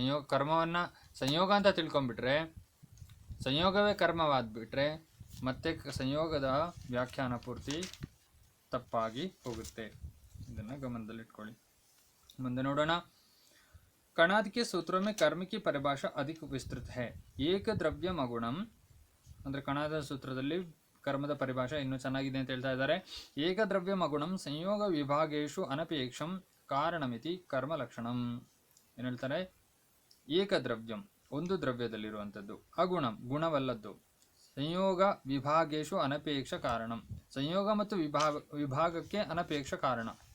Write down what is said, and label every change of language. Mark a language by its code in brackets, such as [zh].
[kn] ಕರ್ಮವನ್ನು ಸಂಯೋಗ ಅಂತ ತಿಳ್ಕೊಂಡ್ಬಿಟ್ರೆ, ಸಂಯೋಗವೇ ಕರ್ಮವಾದ್ಬಿಟ್ರೆ ಮತ್ತೆ ಸಂಯೋಗದ ವ್ಯಾಖ್ಯಾನ ಪೂರ್ತಿ ತಪ್ಪಾಗಿ ಹೋಗುತ್ತೆ. ಇದನ್ನು ಗಮನದಲ್ಲಿಟ್ಕೊಳ್ಳಿ. ಮುಂದೆ ನೋಡೋಣ. [hi] कणाद के सूत्रों में कर्म की परिभाषा अधिक विस्तृत है. [sa] ಏಕ ದ್ರವ್ಯಂ ಅಗುಣಂ [kn] ಅಂದರೆ ಕಣಾದ ಸೂತ್ರದಲ್ಲಿ ಕರ್ಮದ ಪರಿಭಾಷೆ ಇನ್ನೂ ಚೆನ್ನಾಗಿದೆ ಅಂತ ಹೇಳ್ತಾ ಇದ್ದಾರೆ. [sa] ಏಕದ್ರವ್ಯಂ ಅಗುಣಂ ಸಂಯೋಗ ವಿಭಾಗೇಶು ಅನಪೇಕ್ಷಂ ಕಾರಣಮಿತಿ ಕರ್ಮ ಲಕ್ಷಣಂ. [kn] ಏನು ಹೇಳ್ತಾರೆ? ಏಕದ್ರವ್ಯಂ ಒಂದು ದ್ರವ್ಯದಲ್ಲಿರುವಂಥದ್ದು, ಅಗುಣಂ ಗುಣವಲ್ಲದ್ದು, ಸಂಯೋಗ ವಿಭಾಗೇಶು ಅನಪೇಕ್ಷ ಕಾರಣಂ ಸಂಯೋಗ ಮತ್ತು ವಿಭಾಗಕ್ಕೆ ಅನಪೇಕ್ಷ ಕಾರಣ.